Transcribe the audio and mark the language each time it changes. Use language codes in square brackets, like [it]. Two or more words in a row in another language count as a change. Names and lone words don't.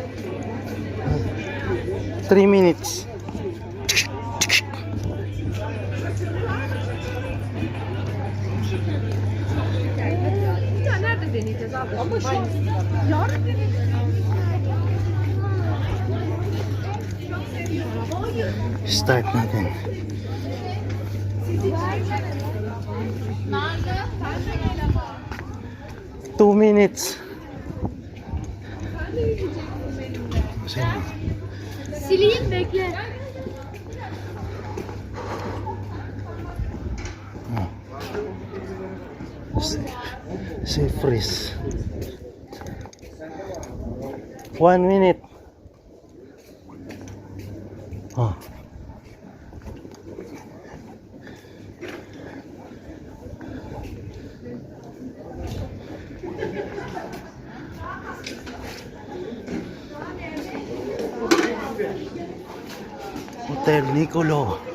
[en] 3 minutes. [tr] Ya nerede deneyeceğiz abi? Ama şu an yarın deneyeceğiz. [tl] Start natin. [tr] Nerede? [en] 2 minutes. [tr] Sileyim bekle. [en] Say freeze. 1 minute. Oh. Hotel Nicolo.